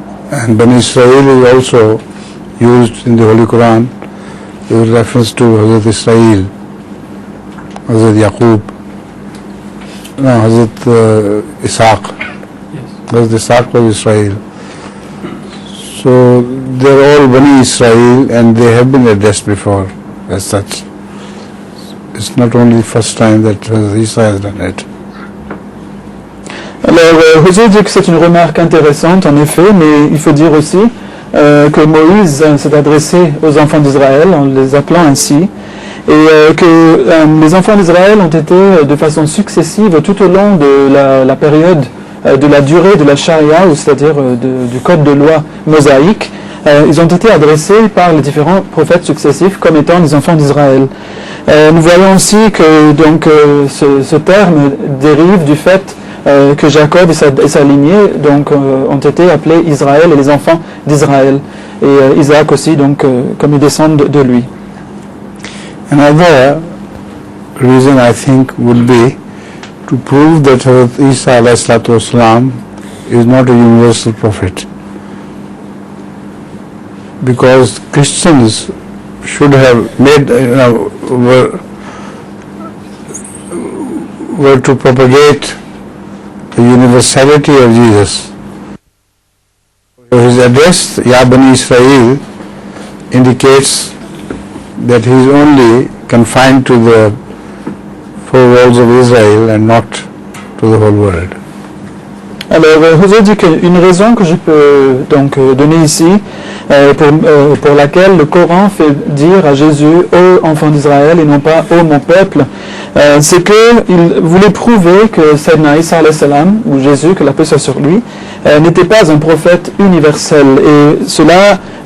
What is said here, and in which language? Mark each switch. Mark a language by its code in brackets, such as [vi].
[en] And Bani Israel is also used in the Holy Quran with reference to Hazrat Israel, Hazrat Yaqub, Hazrat Ishaq. Hazrat Ishaq was Israel. So they are all Bani Israel and they have been addressed before as such. It's not only the first time that Hazrat Isa has done it. [fr] Alors, José dit que c'est une remarque intéressante en effet, mais il faut dire aussi que Moïse s'est adressé aux enfants d'Israël en les appelant ainsi, et que les enfants d'Israël ont été de façon successive tout au long de la période de la durée de la charia, ou c'est-à-dire du code de loi mosaïque, ils ont été adressés par les différents prophètes successifs comme étant les enfants d'Israël. Nous voyons aussi que donc ce terme dérive du fait que Jacob et sa lignée donc ont été appelés Israël et les enfants d'Israël, et Isaac aussi donc comme ils descendent de lui. [en] Another reason I think would be to prove that Hazrat Isa alayhi salatu wasalam is not a universal prophet, because Christians should have made were to propagate the universality of Jesus. His address, Ya Bani Israel, indicates that he is only confined to the 4 walls of Israel and not to the whole world. [fr] Alors, José dit qu'une raison que je peux donc donner ici, pour laquelle le Coran fait dire à Jésus « Ô enfant d'Israël » et non pas « Ô mon peuple », c'est qu'il voulait prouver que Sayyidina Isa alayhi salam, ou Jésus, que la paix soit sur lui, n'était pas un prophète universel. Et cela